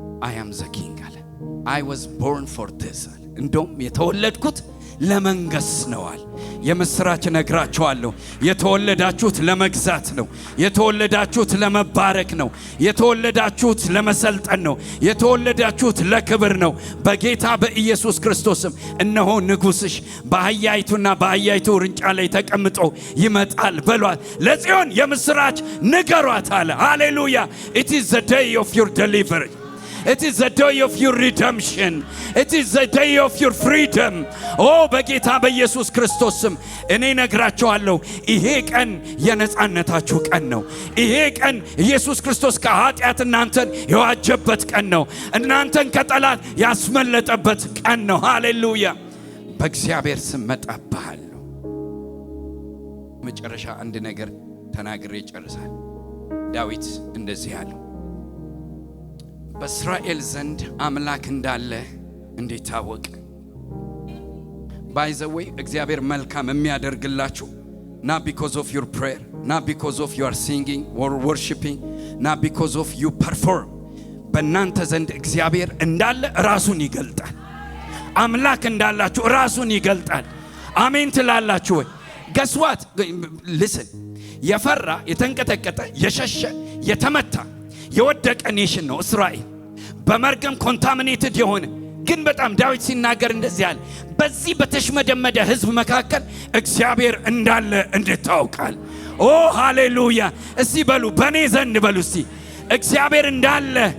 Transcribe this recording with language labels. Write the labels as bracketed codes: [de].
[en] I am the king [am] አለ። [en] I was born for this [am] አለ። እንደውም የተወለድኩት ለመንገስ ነዋል። የምስራች ነግራችኋለሁ። የተወለዳችሁት ለመግዛት ነው። የተወለዳችሁት ለመባረክ ነው። የተወለዳችሁት ለመሰልጠን ነው። የተወለዳችሁት ለክብር ነው። በጌታ በኢየሱስ ክርስቶስም እነሆ ንጉስሽ በአህያይቱና በአህያይቱ ውርንጫ ላይ ተቀምጦ ይመጣል በሏት። ለጽዮን የምስራች ንገሯት አለ። ሃሌሉያ። [en] It is the day of your deliverance. It is the day of your redemption. It is the day of your freedom. [am] Oh በጌታ በኢየሱስ ክርስቶስም እኔ ነግራችኋለሁ፣ ይሄ ቀን የነጻነታችሁ ቀን ነው። ይሄ ቀን ኢየሱስ ክርስቶስ ከኃጢአት እናንተን የዋጀበት ቀን ነው። እናንተን ከጠላት ያስመለጠበት ቀን ነው። ሃሌሉያ። በእግዚአብሔር ስም መጣብሃለሁ። መጨረሻ አንድ ነገር ተናግሬ ጨርሳለሁ። ዳዊት እንደዚህ አለው፣ በእስራኤል ዘንድ አምላክ እንዳለ እንዴት ታወቅ? [en] ባይ ዘ ዌይ [am] እግዚአብሔር መልካም የሚያደርግላችሁ [en] not because of your prayer, not because of your singing or worshiping, not because of you perform. [am] በእናንተ ዘንድ እግዚአብሔር እንዳለ ራሱን ይገልጣል። አምላክ እንዳላችሁ ራሱን ይገልጣል። አሜን ትላላችሁ ወይ? [en] guess what? listen. [am] የፈራ የተንቀጠቀጠ የሸሸ የተመታ የወደቀ ኔሽን ነው እስራኤል። በመርገም ኮንታሚኔትድ የሆነ ግን በጣም ዳዊት ሲናገር እንደዚህ አለ፣ በዚህ በተሽመደመደ ህዝብ መካከል እግዚአብሔር እንዳለ እንድታውቃል። ኦ ሃሌሉያ። እስቲ በሉ በኔ ዘንድ በሉ እስቲ እግዚአብሔር እንዳለ